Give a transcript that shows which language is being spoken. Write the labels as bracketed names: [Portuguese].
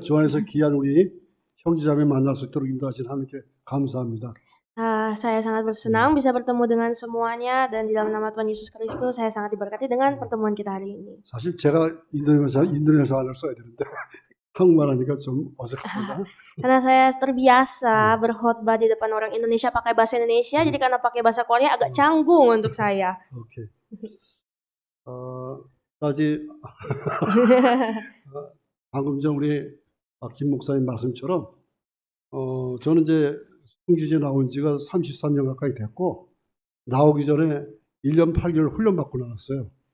[Korean] 주안에서 귀한 우리 형제자매 만날 수 있도록 인도하신 하나님께 감사합니다. [Indonesian] Saya sangat bersenang bisa bertemu dengan semuanya dan di dalam nama Tuhan Yesus Kristus saya sangat diberkati dengan pertemuan kita hari ini. [Korean] 사실 제가 인도네시아어를 써야 되는데 한국말 하니까 좀 어색합니다. [Indonesian] Karena saya terbiasa berkhotbah di depan orang Indonesia pakai bahasa Indonesia, jadi karena pakai bahasa Korea agak canggung untuk saya. 오케이. [Korean] 까지 방금 전 우리 김 목사님 말씀처럼 저는 이제 선교지에 나온 지가 33년 가까이 됐고 나오기 전에 1년 8개월 훈련 받고 나왔어요.